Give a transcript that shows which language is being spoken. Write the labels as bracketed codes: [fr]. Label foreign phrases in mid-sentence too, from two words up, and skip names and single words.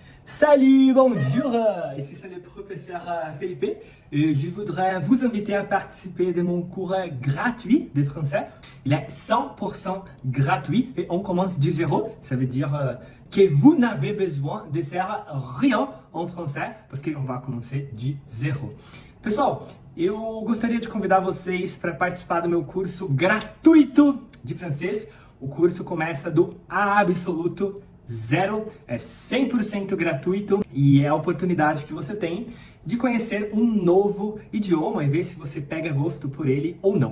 [fr] Salut, bonjour, ici c'est le professeur Felipe et je voudrais vous inviter à participer de mon cours gratuit de français. Il est 100% gratuit et on commence du zéro, ça veut dire que vous n'avez besoin de faire rien en français parce qu'on va commencer du zéro. [pt] Pessoal, eu gostaria de convidar vocês para participar do meu curso gratuito de francês. O curso começa do absoluto zero, é 100% gratuito e é a oportunidade que você tem de conhecer um novo idioma e ver se você pega gosto por ele ou não.